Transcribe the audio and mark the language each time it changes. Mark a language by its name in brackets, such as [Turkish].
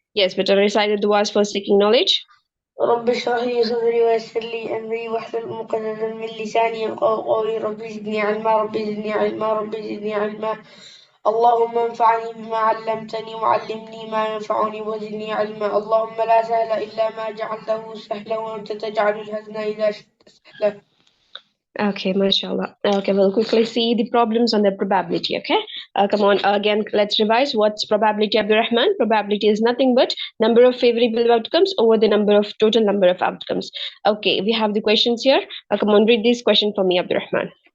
[English] Yes, better recite the du'as for seeking knowledge. [Arabic] رب اشرح لي صدري ويسر لي أمري واحلل عقدة من لساني يفقهوا قولي ربي زدني علما ربي زدني علما ربي زدني علما اللهم انفعني بما علمتني وعلمني ما ينفعني وزدني علما اللهم لا سهل إلا ما جعلته سهلا وأنت تجعل الحزن إذا شئت سهلا. [English] Okay, mashallah. Okay, we'll quickly see the problems on the probability. Okay, come on, again, let's revise. What's probability, Abdurrahman? Probability is nothing but number of favorable outcomes over the total number of outcomes. Okay, we have the questions here. Come on, read this question for me, Abdurrahman.